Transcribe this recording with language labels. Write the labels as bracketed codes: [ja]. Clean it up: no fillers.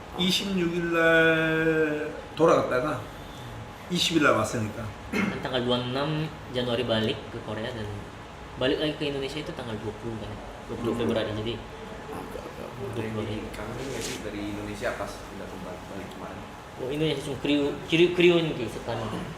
[ko] 26일 날 돌아갔다가 20일 날 왔으니까 [id] Dan tanggal 26 Januari balik ke Korea dan balik lagi ke Indonesia itu tanggal 20 kan, 20 Februari. Jadi Oke, oke. 20 hari. Kangen nggak sih dari Indonesia pas udah balik kemarin? [ko] Oh, Indonesia 좀 그리운 게 있었다는 거.